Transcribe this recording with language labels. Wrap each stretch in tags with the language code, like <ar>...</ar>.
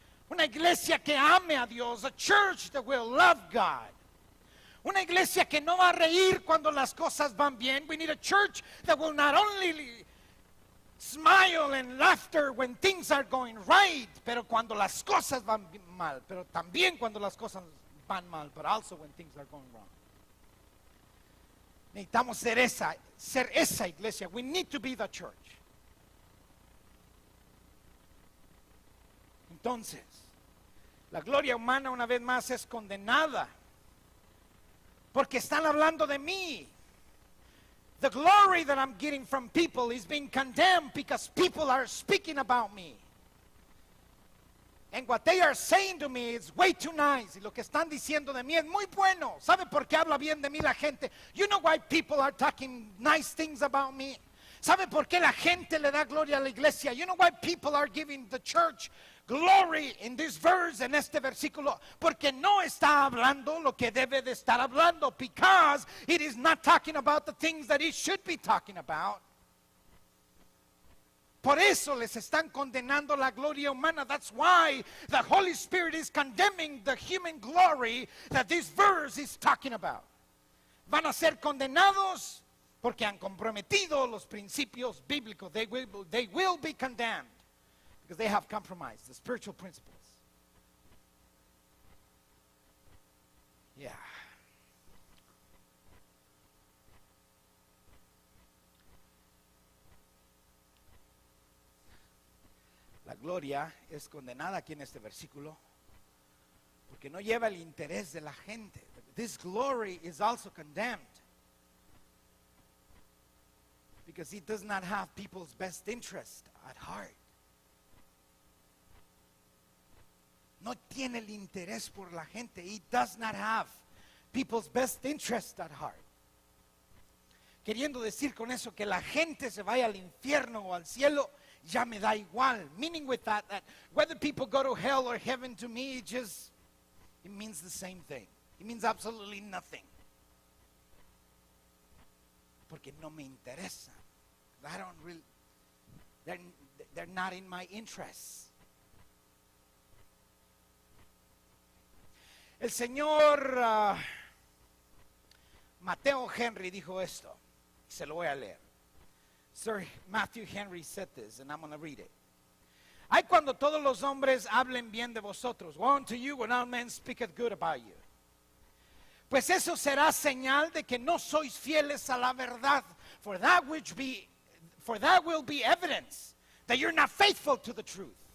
<es>Una iglesia que ame a Dios.</es> <en>A church that will love God.</en> <es>Una iglesia que no va a reír cuando las cosas van bien.</es> <en>We need a church that will not only smile and laughter when things are going right,</en> <es>pero cuando las cosas van mal,</es> <en>pero también cuando las cosas van mal, but also when things are going wrong.</en> <es>Necesitamos ser esa iglesia.</es> <en>We need to be the church.</en> <es>Entonces, la gloria humana una vez más es condenada porque están hablando de mí.</es> <en>The glory that I'm getting from people is being condemned because people are speaking about me. And what they are saying to me is way too nice.</en> <es>Y lo que están diciendo de mí es muy bueno. ¿Sabe por qué habla bien de mí la gente?</es> <en>You know why people are talking nice things about me?</en> <es>¿Sabe por qué la gente le da gloria a la iglesia?</es> <en>You know why people are giving the church glory in this verse,</en> <es>en este versículo? Porque no está hablando lo que debe de estar hablando,</es> <en>because it is not talking about the things that it should be talking about.</en> <es>Por eso les están condenando la gloria humana.</es> <en>That's why the Holy Spirit is condemning the human glory that this verse is talking about.</en> <es>Van a ser condenados porque han comprometido los principios bíblicos.</es> <en>They will be condemned because they have compromised the spiritual principles. Yeah.</en> <es>La gloria es condenada aquí en este versículo porque no lleva el interés de la gente.</es> <en>This glory is also condemned because it does not have people's best interest at heart.</en> <es>No tiene el interés por la gente.</es> <en>It does not have people's best interest at heart.</en> <es>Queriendo decir con eso que la gente se vaya al infierno o al cielo, ya me da igual.</es> <en>Meaning with that whether people go to hell or heaven, to me, it means the same thing. It means absolutely nothing.</en> <es>Porque no me interesa.</es> <en>I don't really, they're not in my interests.</en> <es>El señor Mateo Henry dijo esto. Se lo voy a leer.</es> <en>Sir Matthew Henry said this, and I'm going to read it.</en> <es>Hay cuando todos los hombres hablen bien de vosotros.</es> <en>Woe unto you when all men speaketh good about you.</en> <es>Pues eso será señal de que no sois fieles a la verdad.</es> <en>For that will be evidence that you're not faithful to the truth.</en>